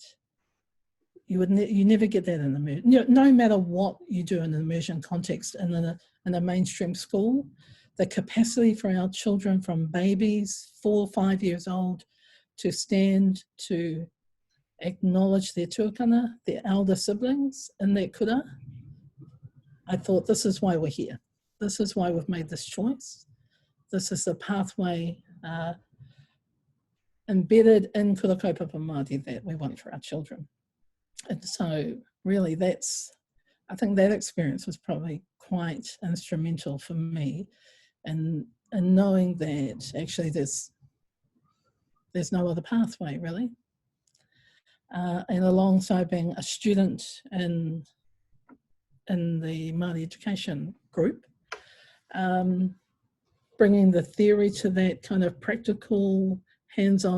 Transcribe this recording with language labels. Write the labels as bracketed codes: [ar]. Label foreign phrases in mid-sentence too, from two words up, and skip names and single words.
[en] You never get that in immersion. You know, no matter what you do in an immersion context in a mainstream school, the capacity for our children from babies, 4 or 5 years old, to stand to acknowledge their tuakana, their elder siblings in their kura. I thought, this is why we're here. This is why we've made this choice. This is the pathway embedded in [mi] kura kaupapa Māori [en] that we want for our children. And so really I think that experience was probably quite instrumental for me in knowing that actually there's no other pathway really. And alongside being a student in the Māori education group, bringing the theory to that kind of practical hands-on